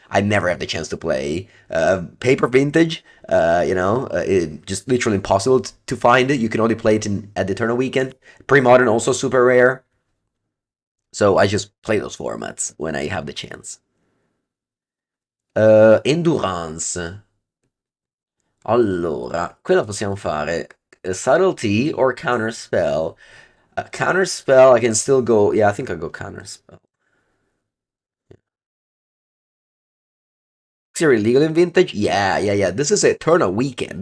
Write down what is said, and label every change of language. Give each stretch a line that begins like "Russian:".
English: I never have the chance to play Paper Vintage. It just literally impossible to find it. You can only play it at the Eternal Weekend. Pre-Modern also super rare. So I just play those formats when I have the chance. Endurance.
Italian: Allora, quello possiamo fare subtlety or counterspell.
English: Counterspell, I can still go. Yeah, I think I'll go counterspell. Is it illegal in vintage? Yeah, yeah, yeah. This is a Eternal Weekend.